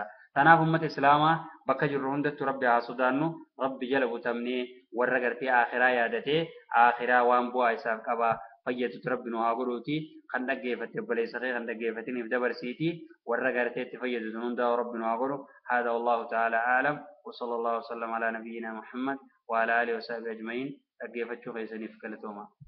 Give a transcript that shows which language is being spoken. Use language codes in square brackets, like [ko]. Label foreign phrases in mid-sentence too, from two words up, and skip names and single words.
[om] Tanaaf ummata islaamaa bakka jirru hundattu rabbi haa sodaannu rabbi jala butamnee warra gartee akhiraa yaadatee akhiraa waan bu'aa isaaf qaba fayyatutu rabbi nu haa godhuuti kan dhaggeeffate obboleessa kee kan dhaggeeffatiniif dabarsiiti warra gartee itti fayyadu hundaa rabbi nu haa godhu [ar] هذا والله تعالى أعلم و صلى الله عليه و سلم على نبينا محمد و على آله و صحبه أجمعين [om] dhaggeeffachuu keessaniif galatooma.